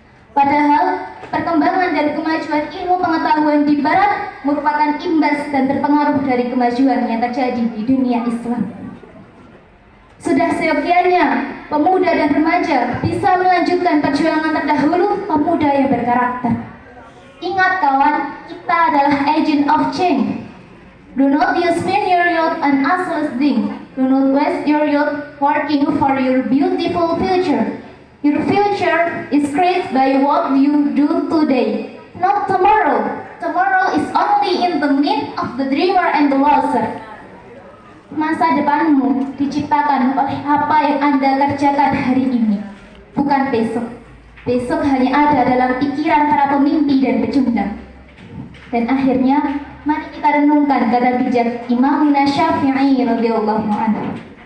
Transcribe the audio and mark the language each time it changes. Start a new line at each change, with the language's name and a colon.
Indonesian: Padahal perkembangan dan kemajuan ilmu pengetahuan di barat merupakan imbas dan terpengaruh dari kemajuan yang terjadi di dunia Islam. Sudah seyogianya pemuda dan remaja bisa melanjutkan perjuangan terdahulu pemuda yang berkarakter. Ingat kawan, kita adalah
English: agent of change. Do not spend your youth on useless things. Do not waste your youth working for your beautiful future. Your future is created by what you do today, not tomorrow. Tomorrow is only in the mind of the dreamer and the loser.
Indonesian: Masa depanmu diciptakan oleh apa yang Anda kerjakan hari ini, bukan besok. Besok hanya ada dalam pikiran para pemimpi dan pecundang. Dan akhirnya, mari kita renungkan kata bijak Imam Syafi'i radhiyallahu anhu.